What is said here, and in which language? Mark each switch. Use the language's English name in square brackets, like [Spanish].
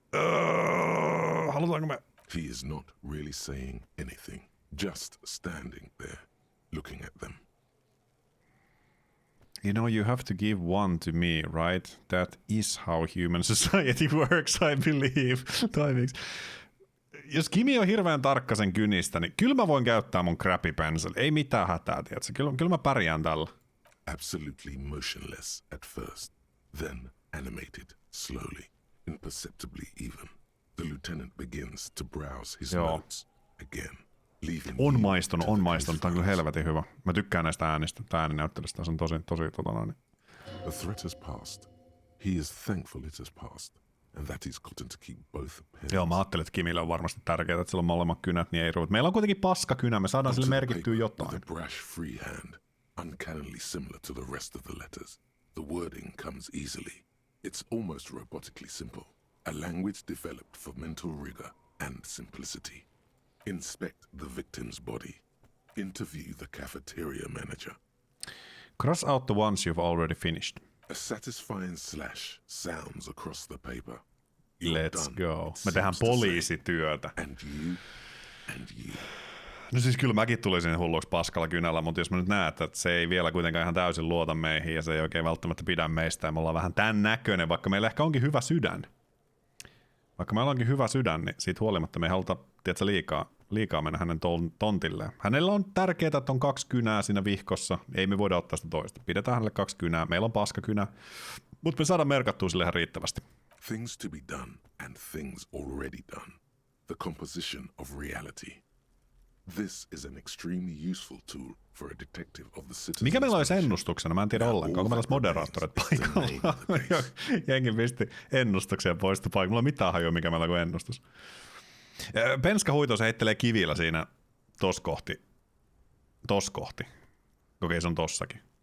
[Finnish] Halutaanko me? [English] He is not really saying anything, just standing there, looking at them. You know, you have to give one to me, right? That is how human society works, I believe. [Finnish] Toimiks? Jos Kimi on hirveän tarkka sen kynistä, niin kyllä mä voin käyttää mun [English] crappy pencil. [Finnish] Ei mitään hätää, tiedätkö? Kyllä mä pärjään tällä. [English] Absolutely motionless at first, then animated slowly, imperceptibly even. The lieutenant begins to browse his notes again. [Finnish] On maistunut. Tää on kyllä helvetin hyvä. Mä tykkään näistä äänistä. Tää ääninäyttelystä on tosi [English] The threat has passed. He is thankful it has passed, and that he's gotten to keep both pens. [Finnish] Joo, mä ajattelin, että Kimille on varmasti tärkeää, että sillä on molemmat kynät, niin ei ruveta. Meillä on kuitenkin paska kynä, me saadaan sille merkittyä jotain. [English] With a brash free hand, uncannily similar to the rest of the letters. The wording comes easily. It's almost robotically simple. A language developed for mental rigor and simplicity. Inspect the victim's body. Interview the cafeteria manager. Cross out the ones you've already finished. A satisfying slash sounds across the paper. Let's go. [Finnish] Me tehdään poliisityötä. [English] And you. [Finnish] No siis kyllä mäkin tulisin hulluksi paskalla kynällä, mutta jos mä nyt näen, että se ei vielä kuitenkaan ihan täysin luota meihin ja se ei oikein välttämättä pidä meistä ja me ollaan vähän tän näköinen, vaikka meillä ehkä onkin hyvä sydän. Vaikka meillä onkin hyvä sydän, niin siitä huolimatta me ei haluta, tiedätkö, liikaa mennä hänen tontilleen. Hänellä on tärkeää, että on 2 kynää siinä vihkossa. Ei me voida ottaa sitä toista. Pidetään hänelle 2 kynää. Meillä on paskakynä. Mutta me saadaan merkattua sille ihan riittävästi. [English] Things to be done and things already done. The composition of reality. This is an extremely useful tool for a detective of the citizen's. [Finnish] Mikä meillä olisi ennustuksena? Mä en tiedä ollenkaan. Onko meillä olisi moderaattorit paikalla? Jengi pisti ennustuksia poista paikalla. Mulla ei mitään hajua, mikä meillä on kuin ennustus. Penska huito, se heittelee kivillä siinä tos kohti. Okei, se on tossakin.